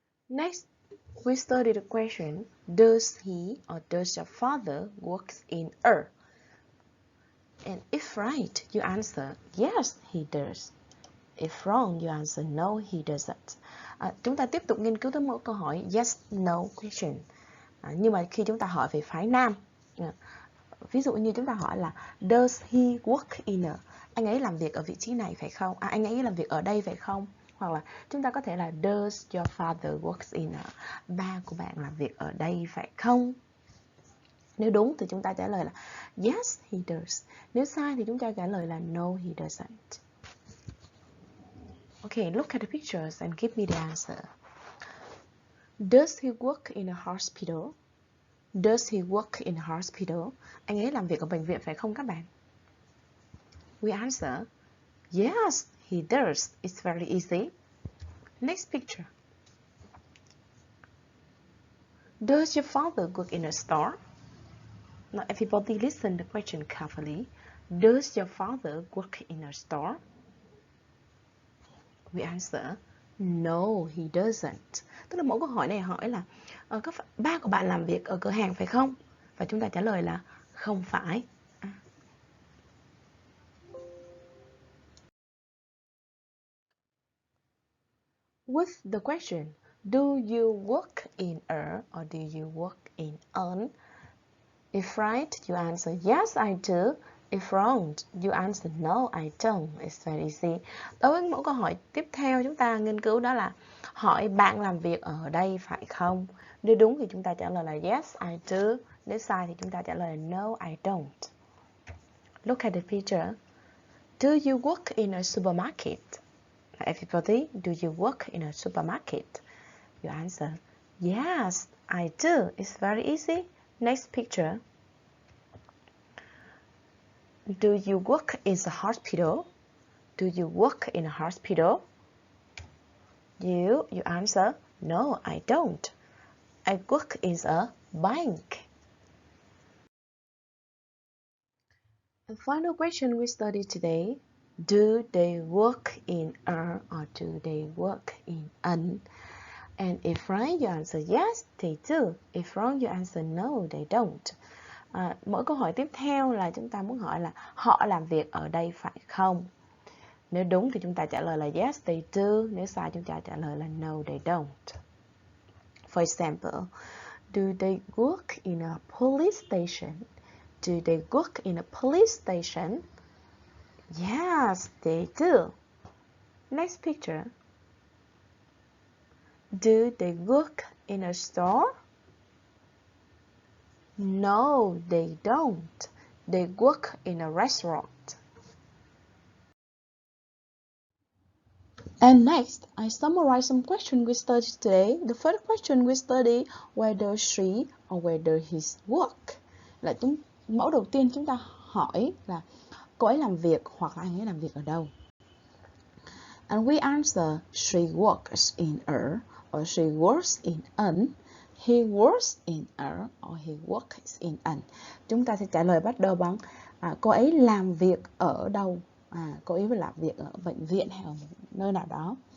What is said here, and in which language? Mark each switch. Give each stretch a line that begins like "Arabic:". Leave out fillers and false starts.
English: Next, we study the question, does he or does your father work in a? And if right, you answer, yes, he does. If wrong, you answer, no, he doesn't.
Vietnamese: Chúng ta tiếp tục nghiên cứu tới một câu hỏi yes, no question. Nhưng mà khi chúng ta hỏi về phái nam, ví dụ như chúng ta hỏi là
English: does he work in a?
Vietnamese: Anh ấy làm việc ở vị trí này phải không? Anh ấy làm việc ở đây phải không? Hoặc là chúng ta có thể là
English: does your father works in a?
Vietnamese: Ba của bạn làm việc ở đây phải không? Nếu đúng thì chúng ta trả lời là
English: yes, he does.
Vietnamese: Nếu sai thì chúng ta trả lời là
English: no, he doesn't. Okay, look at the pictures and give me the answer. Does he work in a hospital? Does he work in a hospital?
Vietnamese: Anh ấy làm việc ở bệnh viện phải không các bạn?
English: We answer, yes, he does. It's very easy. Next picture. Does your father work in a store? Now everybody listen to the question carefully. Does your father work in a store? We answer, no, he doesn't.
Vietnamese: Tức là mỗi câu hỏi này hỏi là ba của bạn làm việc ở cửa hàng phải không? Và chúng ta trả lời là không phải.
English: With the question, do you work in a or do you work in an? If right, you answer yes, I do. If wrong, you answer no, I don't. It's very easy.
Vietnamese: Đối với mỗi câu hỏi tiếp theo chúng ta nghiên cứu đó là hỏi bạn làm việc ở đây phải không? Nếu đúng thì chúng ta trả lời là
English: yes, I do.
Vietnamese: Nếu sai thì chúng ta trả lời là
English: no, I don't. Look at the picture. Do you work in a supermarket? Everybody, do you work in a supermarket? You answer, yes, I do. It's very easy. Next picture. Do you work in a hospital? Do you work in a hospital? You answer, no, I don't. I work in a bank. And final question we study today. Do they work in a or do they work in an? And if right, you answer yes, they do. If wrong, you answer no, they don't.
Vietnamese: Mỗi câu hỏi tiếp theo là chúng ta muốn hỏi là họ làm việc ở đây phải không? Nếu đúng thì chúng ta trả lời là
English: yes, they do.
Vietnamese: Nếu sai chúng ta trả lời là
English: no, they don't. For example, do they work in a police station? Do they work in a police station? Yes, they do. Next picture. Do they work in a store? No, they don't. They work in a restaurant. And next, I summarize some questions we studied today. The first question we study, whether she or whether he work.
Vietnamese: Là mẫu đầu tiên chúng ta hỏi là cô ấy làm việc hoặc là anh ấy làm việc ở đâu.
English: And we answer, she works in a, or she works in an. He works in a, or he works in an.
Vietnamese: Chúng ta sẽ trả lời bắt đầu bằng cô ấy làm việc ở đâu. Cô ấy làm việc ở bệnh viện hay ở nơi nào đó.